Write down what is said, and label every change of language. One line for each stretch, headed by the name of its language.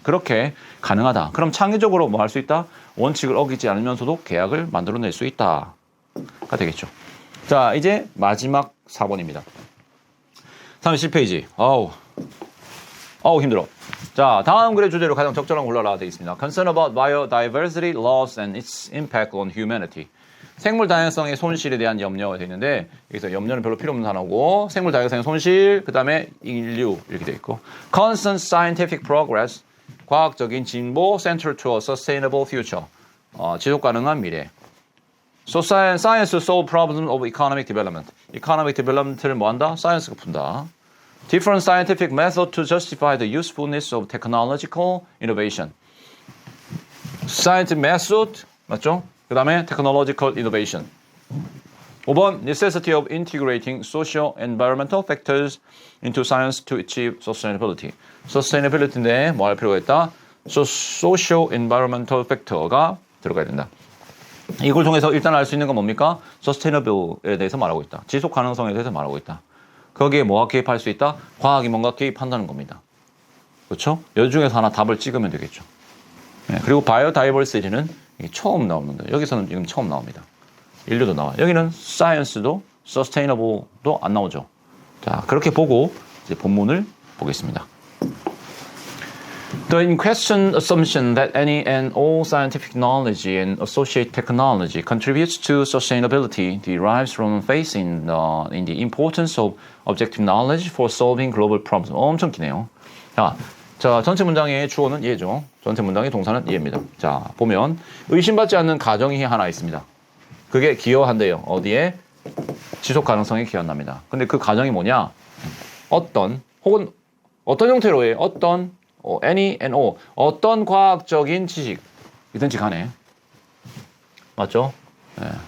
Korean: 그렇게 가능하다. 그럼 창의적으로 뭐 할 수 있다? 원칙을 어기지 않으면서도 계약을 만들어낼 수 있다가 되겠죠. 자, 이제 마지막 4번입니다. 37페이지. 아우 힘들어. 자, 다음 글의 주제로 가장 적절한 걸 골라라 되어 있습니다.
English: Concern about biodiversity loss and its impact on humanity.
Korean: 생물 다양성의 손실에 대한 염려가 되어 있는데 여기서 염려는 별로 필요 없는 단어고 생물 다양성의 손실, 그 다음에 인류 이렇게 되어 있고
English: Constant scientific progress,
Korean: 과학적인 진보,
English: central to a sustainable future,
Korean: 지속 가능한 미래.
English: So science to solve problems of economic development.
Korean: economic development를 뭐한다? science가 푼다.
English: Different scientific method to justify the usefulness of technological innovation. Scientific method 맞죠?
Korean: 그 다음에 technological innovation.
English: 5번 necessity of integrating social environmental factors into science to achieve sustainability.
Korean: sustainability인데 뭐 할 필요가 있다? social environmental factor가 들어가야 된다. 이걸 통해서 일단 알 수 있는 건 뭡니까? sustainable에 대해서 말하고 있다. 지속 가능성에 대해서 말하고 있다. 거기에 뭐가 개입할 수 있다? 과학이 뭔가 개입한다는 겁니다. 그렇죠? 여 중에서 하나 답을 찍으면 되겠죠. 네, 그리고 바이오다이버시티는 이게 처음 나오는데 여기서는 지금 처음 나옵니다. 인류도 나와. 여기는 사이언스도 서스테이너블도 안 나오죠. 자, 그렇게 보고 이제 본문을 보겠습니다.
English: The in question assumption that any and all scientific knowledge and associated technology contributes to sustainability derives from faith in the importance of objective knowledge for solving global problems.
Korean: 엄청 기네요. 자, 전체 문장의 주어는 예죠. 전체 문장의 동사는 예입니다. 자, 보면 의심받지 않는 가정이 하나 있습니다. 그게 기여한대요. 어디에? 지속 가능성에 기여한답니다. 근데 그 가정이 뭐냐? 어떤 형태로의
English: any and all
Korean: 어떤 과학적인 지식이든지 간에 맞죠? 네.